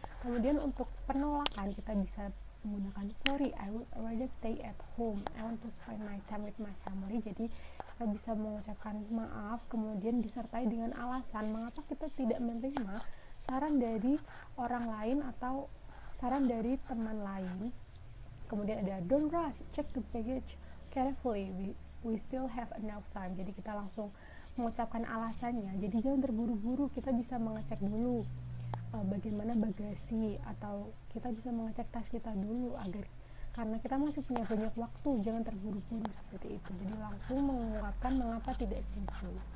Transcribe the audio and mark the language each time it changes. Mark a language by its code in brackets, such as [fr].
[id] Kemudian untuk penolakan kita bisa menggunakan [en] sorry, I would rather stay at home, I want to spend my time with my family. [id] Jadi kita bisa mengucapkan maaf, kemudian disertai dengan alasan mengapa kita tidak menerima saran dari orang lain atau saran dari teman lain. Kemudian ada [en] don't rush, check the baggage carefully, we still have enough time. [id] Jadi kita langsung mengucapkan alasannya, jadi jangan terburu-buru, kita bisa mengecek dulu bagaimana bagasi, atau kita bisa mengecek tas kita dulu karena kita masih punya banyak waktu, jangan terburu-buru, seperti itu. Jadi langsung mengungkapkan mengapa tidak setuju.